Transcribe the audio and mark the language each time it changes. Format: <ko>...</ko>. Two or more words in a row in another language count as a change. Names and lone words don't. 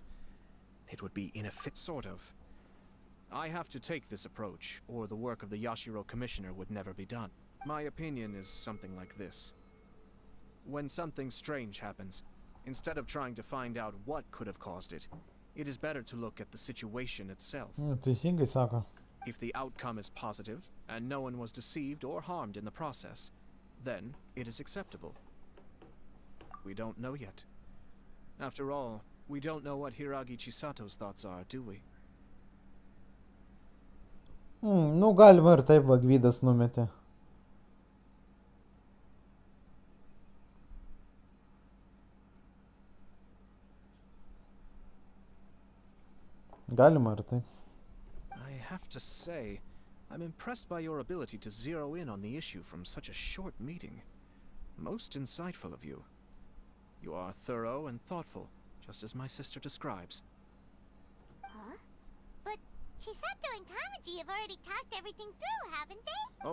<en>It would be inefficient, sort of. I have to take this approach, or the work of the Yashiro Commissioner would never be done. My opinion is something like this. When something strange happens, instead of trying to find out what could have caused it, it is better to look at the situation itself.</en> <lt>Teisingai sako.</lt> <en>If the outcome is positive, and no one was deceived or harmed in the process, then it is acceptable. We don't know yet. After all, we don't know what Hiragi Chisato's thoughts are, do we?</en> <lt>Nu, galima ir taip, va, Gvidas numetė. Galima ir taip.</lt> <en>I have to say, I'm impressed by your ability to zero in on the issue from such a short meeting. Most insightful of you. You are thorough and thoughtful, just as my sister describes. Huh? But Chisato and Kamaji have already talked everything through, haven't they?</en>